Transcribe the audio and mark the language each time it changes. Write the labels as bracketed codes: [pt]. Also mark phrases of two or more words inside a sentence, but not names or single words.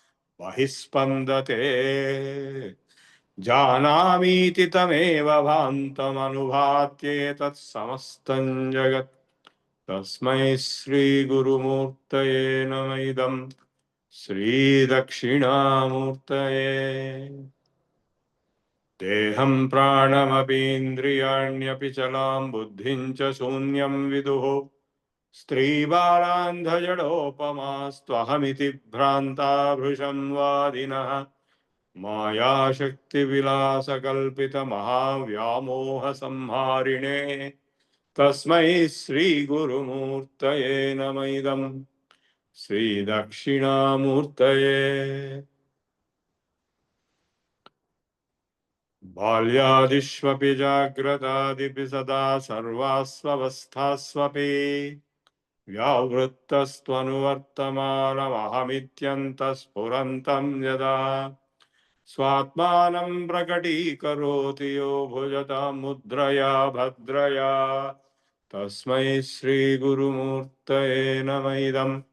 [sa] Vahispandate Janamiti Tameva Bhantam Anubhatye Samastan Jagat Tasmai Sri Gurumurtaye Namaidam Sri Dakshinamurtaye Deham pranamapindriyaണ്യപി ചലാം ബുദ്ധിം ച ശൂന്യം വിദുഃ സ്ത്രീബാലാന്ധജഡോപമാസ്ത്വഹമിതി ഭ്രാന്താഭൃശം വാദിനഃ മായാശക്തിവിലാസകൽപിതമഹാവ്യാമോഹസംഹാരിണേ തസ്മൈ ശ്രീഗുരുമൂർത്തയേ നമഃ ശ്രീദക്ഷിണാമൂർത്തയേ बाल्यादिष्वपि जाग्रतादिपि सदा सर्वास्वस्थास्वपि व्यावृत्तस्त्वनुवर्तमानमहमित्यन्तः यदा स्वात्मानं प्रकटीकरोति यो भुजतां मुद्रया भद्रया तस्मै श्रीगुरुमूर्तये नमः